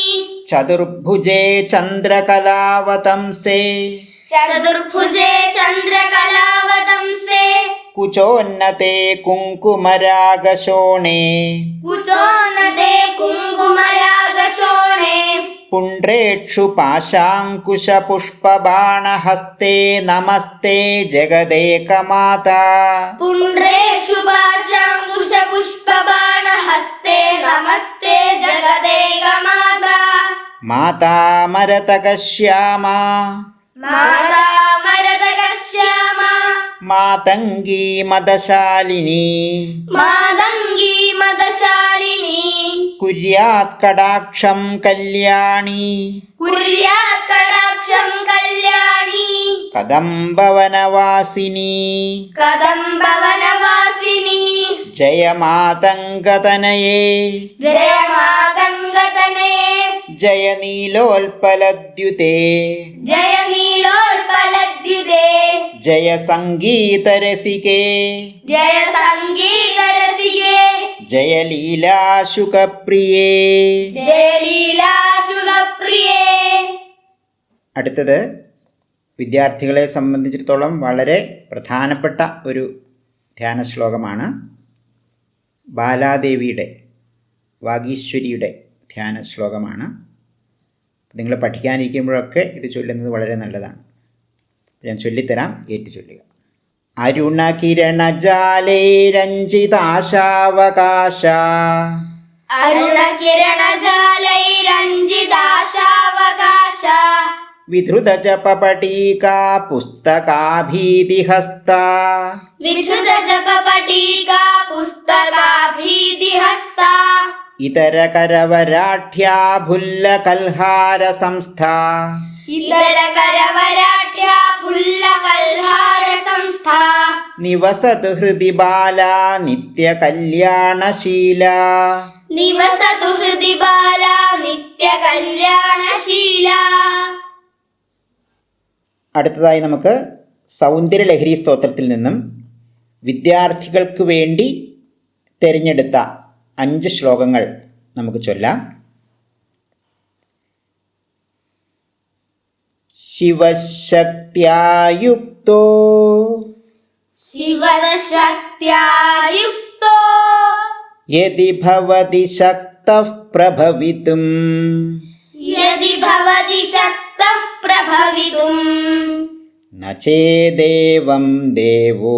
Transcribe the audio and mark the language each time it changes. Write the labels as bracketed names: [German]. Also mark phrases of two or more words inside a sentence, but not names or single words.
[Sanskrit] ചതുർഭുജേ ചന്ദ്രകലാവതംസേ चतुर्भुजे चन्द्रकलावतंसे കുചോന്നതേ കുങ്കുമരാഗശോണേ कुतोन्नते कुङ्कुमरागशोणे പുണ്ട്രേക്ഷു പാശാങ്കുശപുഷ്പബാണഹസ്തേ നമസ്തേ ജഗദേകമാതാ पुण्ड्रेक्षुपाशाङ्कुशपुष्पबाणहस्ते नमस्ते जगदेकमाता മാതാമരതകശ്യാമാ माता मरदकश्यामा മാതംഗീ മദശാലിനി मादङ्गी मदशालिनी കുര്യാത് കടാക്ഷം കല്യാണി कुर्यात् कटाक्षं कल्याणी കദംബവനവാസിനി कदम्बवनवासिनी ജയമാതംഗതനയേ जय मातङ्गतने ജയ നീലോൽപലദ്യുതേ जय नीलोत्पलद्युते ജയ സംഗീതരസികേ जय सङ्गीतरसिके ജയ ലീലാശുകപ്രിയേ. जय लीलाशुभप्रिये [Malayalam] അടുത്തത് വിദ്യാർത്ഥികളെ സംബന്ധിച്ചിടത്തോളം വളരെ പ്രധാനപ്പെട്ട ഒരു ധ്യാന ശ്ലോകമാണ്. ബാലാദേവിയുടെ വാഗീശ്വരിയുടെ ധ്യാന ശ്ലോകമാണ്. നിങ്ങൾ പഠിക്കാനിരിക്കുമ്പോഴൊക്കെ ഇത് ചൊല്ലുന്നത് വളരെ നല്ലതാണ്. ഞാൻ ചൊല്ലിത്തരാം, ഏറ്റു ചൊല്ലുക. അരുണകിരണജാലൈരഞ്ജിതാശാവകാശ [Sanskrit] अरुणकिरणजालैरञ्जिताशावकाश വിധൃതജപപടീകാ പുസ്തകാഭീതിഹസ്ത विधृतजपपटीका पुस्तकाभीतिहस्ता ഇതരകരവരാഠ്യാ ഭുല്ലകൽഹാരസംസ്ഥാ इतरकरवराढ्या फुल्लकल्हारसंस्था നിവസതു ഹൃദി ബാലാ നിത്യകല്യാണശീലാ. निवसतु हृदि बाला नित्यकल्याणशीला [Malayalam] അടുത്തതായി നമുക്ക് സൗന്ദര്യലഹരി സ്തോത്രത്തിൽ നിന്നും വിദ്യാർത്ഥികൾക്ക് വേണ്ടി തിരഞ്ഞെടുത്ത 5 ശ്ലോകങ്ങൾ നമുക്ക് ചൊല്ലാം. [Sanskrit] ശിവശക്ത്യായുക്തോ शिवशक्त्या युक्तो യദി ഭവതി ശക്തഃ പ്രഭവിതും यदि भवति शक्तः प्रभवितुम् ന ചേദേവം ദേവോ